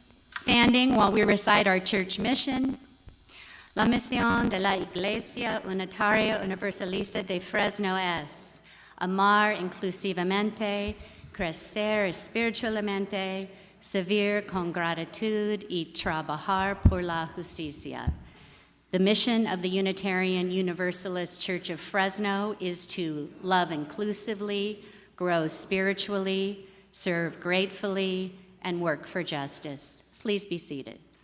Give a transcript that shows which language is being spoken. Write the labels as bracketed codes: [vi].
[en] Standing while we recite our church mission. [es] La misión de la Iglesia Unitaria Universalista de Fresno es amar inclusivamente, crecer espiritualmente, servir con gratitud y trabajar por la justicia. [en] The mission of the Unitarian Universalist Church of Fresno is to love inclusively, grow spiritually, serve gratefully, and work for justice. Please be seated.